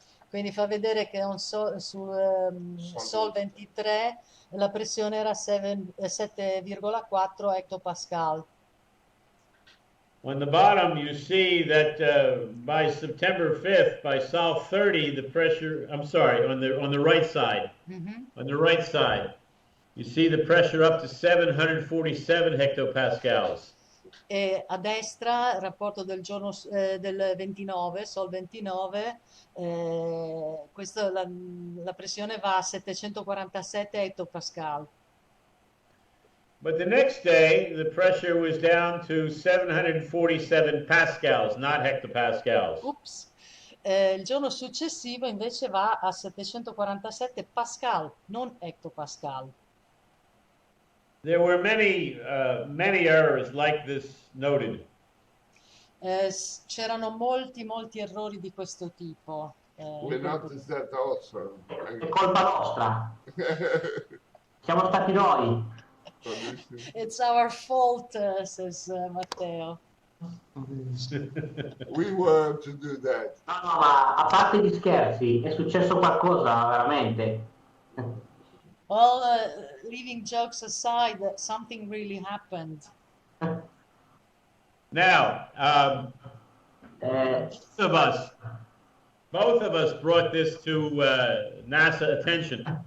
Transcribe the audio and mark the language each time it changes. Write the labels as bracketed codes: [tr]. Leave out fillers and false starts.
[it] Quindi fa vedere che su Sol 23 la pressione era 7,4 hectopascal. [en] On the bottom, you see that by September 5th, by Sol 30, the pressure, I'm sorry, on the right side, on the right side, you see the pressure up to 747 hectopascals. [it] E a destra il rapporto del giorno del 29, Sol 29, la pressione va a 747 hectopascal. [en] But the next day, the pressure was down to 747 pascals, not hectopascals. [it] Ups. Il giorno successivo invece va a 747 pascal, non hectopascal. [en] There were many errors like this noted. [it] C'erano molti errori di questo tipo. [en] We noticed that also. [it] È colpa nostra. Siamo stati noi. [en] It's our fault, says Matteo. We were to do that. [it] No, ma a parte gli scherzi, è successo qualcosa veramente. [en] Well, leaving jokes aside, something really happened. Now, both of us brought this to NASA attention.